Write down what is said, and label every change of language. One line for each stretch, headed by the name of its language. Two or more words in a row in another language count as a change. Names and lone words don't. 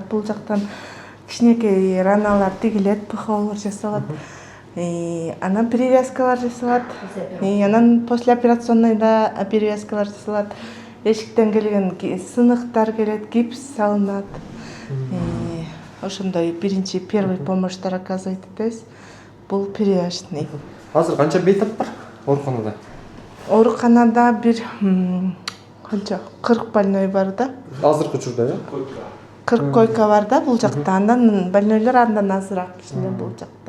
Kyrgyz: Бул жактан кичинекей раналар тигилет, ПХОлор жасалат. Анан перевязкалар жасалат. Анан послеоперационныйда перевязкалар жасалат. Эшиктен келген сыныктар келет, гипс салынат. Ошондой биринчи
Russian: первый помощьтар оказывать
Kyrgyz: этебиз. Бул перевязочный. Азыр канча бейтап бар ооруканада? Ооруканада бир канча 40 больной бар да. Азыркы учурда, 40 койка бар да бул жакта. Андан больнойлор андан азыраак кичине бул жакта.